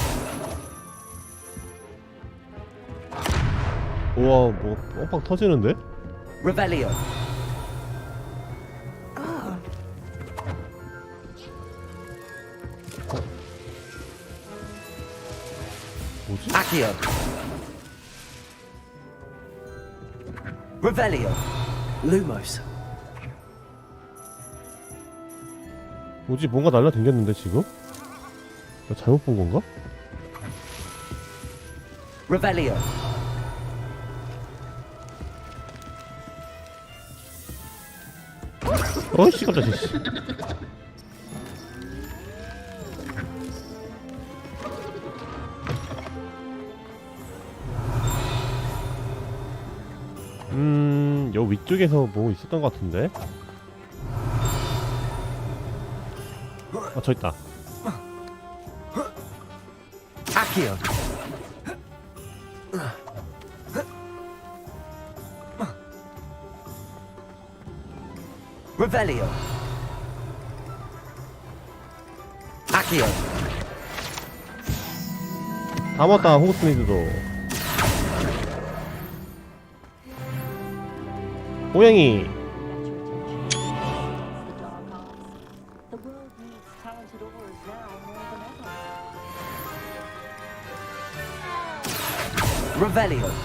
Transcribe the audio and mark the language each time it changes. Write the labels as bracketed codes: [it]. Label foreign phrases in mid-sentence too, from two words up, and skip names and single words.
[ko] 우와, 뭐 뻥빵 터지는데? Revelio. 뭐지? Accio. Revelio. Lumos. 뭐지? 뭔가 날라댕겼는데 지금? 나 잘못 본 건가? Revelio. 어이씨, 깜짝이야. 씨. 요 위쪽에서 뭐 있었던 것 같은데? 저 있다. Accio. Revelio. Accio. 다 먹었다, 호그스미드도. 호영이. Revelio.